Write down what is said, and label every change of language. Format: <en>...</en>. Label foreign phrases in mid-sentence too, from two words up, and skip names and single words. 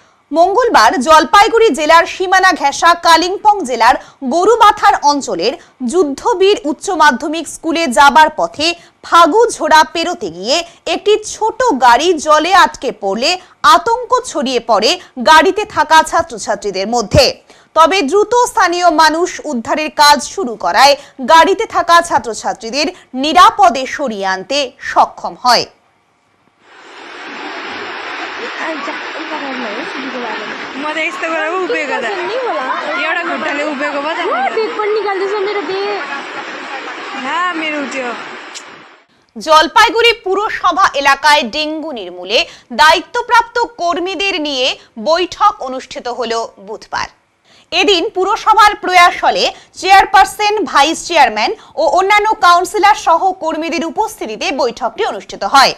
<bn>মঙ্গলবার জলপাইগুড়ি জেলার সীমানা ঘেঁষা কালিম্পং জেলার গরুমাথার অঞ্চলের যুদ্ধবীর উচ্চ মাধ্যমিক স্কুলে যাবার পথে ফাগু ঝোড়া পেরোতে গিয়ে একটি ছোট গাড়ি জলে আটকে পড়লে আতঙ্ক ছড়িয়ে পড়ে গাড়িতে থাকা ছাত্রছাত্রীদের মধ্যে। তবে দ্রুত স্থানীয় মানুষ উদ্ধারের কাজ শুরু করায় গাড়িতে থাকা ছাত্রছাত্রীদের নিরাপদে সরিয়ে আনতে সক্ষম হয়।</bn> <ne>मध्ये यस्तो गरेर उभिएको त एउटा खुट्टाले उभिएको भए त बेग पनि निकाल्दैछ मेरो बेग ला मेरो त्यो</ne> <bn>জলপাইগুড়ি পুরসভা এলাকায় ডেঙ্গু নির্মূলে দায়িত্বপ্রাপ্ত কর্মীদের নিয়ে বৈঠক অনুষ্ঠিত হলো বুধবার। এদিন পুরসভার প্রয়াস হলে চেয়ারপারসন, ভাইস চেয়ারম্যান ও অন্যান্য কাউন্সিলর সহ কর্মীদের উপস্থিতিতে বৈঠকটি অনুষ্ঠিত হয়।</bn>